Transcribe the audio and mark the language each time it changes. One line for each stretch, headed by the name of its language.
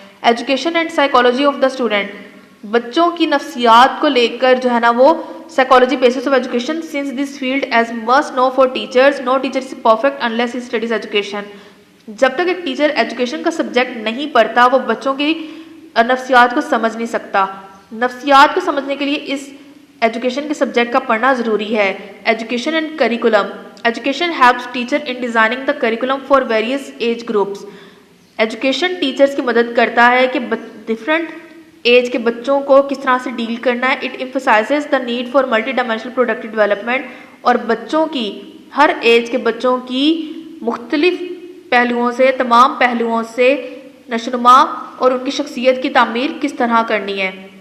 English: education and psychology of the student
Urdu: بچوں کی نفسیات کو لے کر جو ہے نا وہ psychology
English: Basis of education since this field is must know for teachers no teacher is perfect unless he studies education.
Urdu: جب تک ایک ٹیچر ایجوکیشن کا سبجیکٹ نہیں پڑھتا وہ بچوں کی نفسیات کو سمجھ نہیں سکتا. نفسیات کو سمجھنے کے لیے اس ایجوکیشن کے سبجیکٹ کا پڑھنا ضروری ہے.
English: Education and curriculum education helps teacher in designing the curriculum for various age groups.
Urdu: Education teachers کی مدد کرتا ہے کہ ڈفرینٹ ایج کے بچوں کو کس طرح سے ڈیل کرنا ہے.
English: it emphasizes the need for multidimensional productive development
Urdu: اور بچوں کی ہر ایج کے بچوں کی مختلف پہلوؤں سے تمام پہلوؤں سے نشوونما اور ان کی شخصیت کی تعمیر کس طرح کرنی ہے.